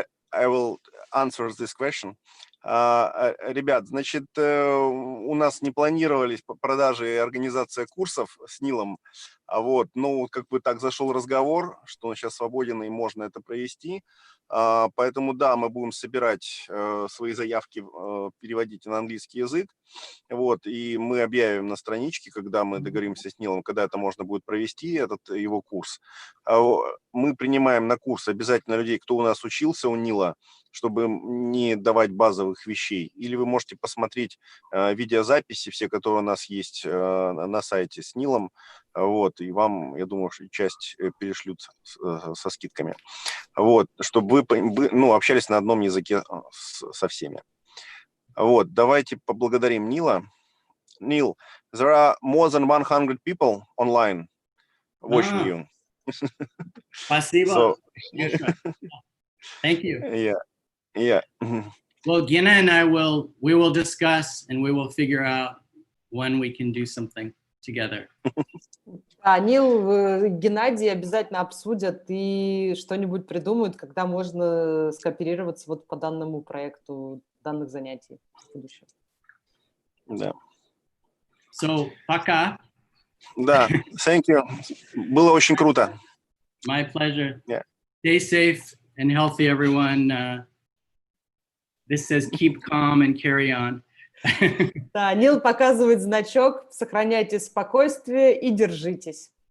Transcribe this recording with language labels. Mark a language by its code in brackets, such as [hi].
[en] I will answer this question. [ru] Ребят, значит, у нас не планировались продажи и организация курсов с Нилом, вот, ну, как бы так зашел разговор, что он сейчас свободен и можно это провести, поэтому, да, мы будем собирать свои заявки, переводить на английский язык, вот, и мы объявим на страничке, когда мы договоримся с Нилом, когда это можно будет провести, этот его курс. Мы принимаем на курс обязательно людей, кто у нас учился у Нила, чтобы не давать базовых вещей. Или вы можете посмотреть видеозаписи, все, которые у нас есть на сайте с Нилом, вот, и вам, я думаю, часть перешлют со скидками. Вот, чтобы вы, ну, общались на одном языке со всеми. Вот, давайте поблагодарим Нила. [en] Nil, there are more than 100 people online watching you. [ru] Спасибо. [en] So, thank you. Yeah. Well, Gina and we will discuss and we will figure out when we can do something together. [ru] Нил, Геннадий обязательно обсудят и что-нибудь придумают, когда можно скооперироваться вот по данному проекту, данных занятий в будущем. Да. So, пока. [en] Да, thank you. [ru] Было очень круто. [en] My pleasure. Yeah. Stay safe and healthy, everyone. This says keep calm and carry on. [ru] Да, Нил показывает значок, сохраняйте спокойствие и держитесь.